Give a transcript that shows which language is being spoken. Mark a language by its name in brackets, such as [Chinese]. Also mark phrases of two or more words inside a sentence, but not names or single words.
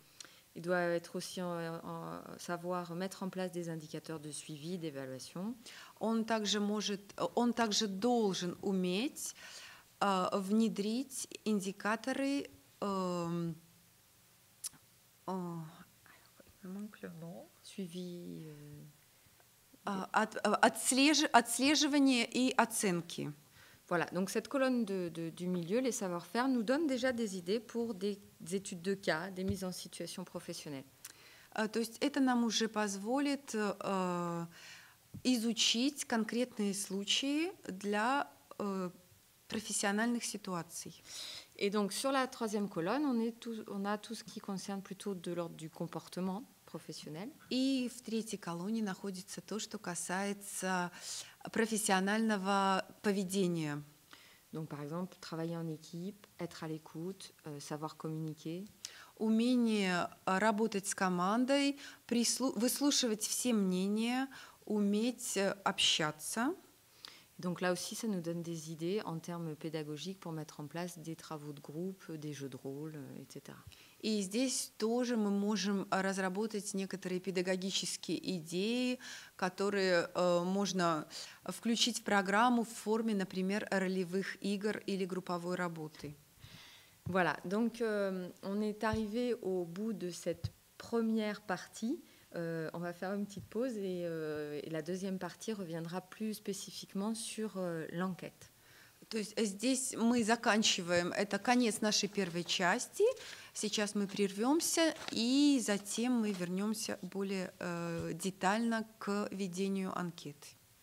[French] Il doit être aussi savoir mettre en place des indicateurs de suivi, d'évaluation. [Russian] Он также должен уметь внедрить индикаторы suivi, отслеживания и оценки. [French] Voilà, donc cette colonne du milieu, les savoir-faire, nous donne déjà des idées pour des études de cas, des mises en situation professionnelle. [Russian] То есть это нам уже позволит изучить конкретные случаи для профессиональных ситуаций. [French] Et donc sur la 3e colonne, on a tout ce qui concerne plutôt de l'ordre du comportement professionnel. [Russian] И в 3-й колонне находится то, что касается профессионального поведения. [French] Donc par exemple, travailler en équipe, être à l'écoute, savoir communiquer. [Russian] Умение работать с командой, выслушивать все мнения, уметь общаться. [French] Donc là aussi, ça nous donne des idées en termes pédagogiques pour mettre en place des travaux de groupe, des jeux de rôle, etc. [Russian] И здесь тоже мы можем разработать некоторые педагогические идеи, которые можно включить в программу в форме, например, ролевых игр или групповой работы. [French] Voilà, donc on est arrivé au bout de cette première partie. On va faire une petite pause et la 2e partie reviendra plus spécifiquement sur l'enquête. [Russian] То есть здесь мы заканчиваем, это конец нашей первой части. Сейчас мы прервемся и затем мы вернемся более детально к ведению анкеты.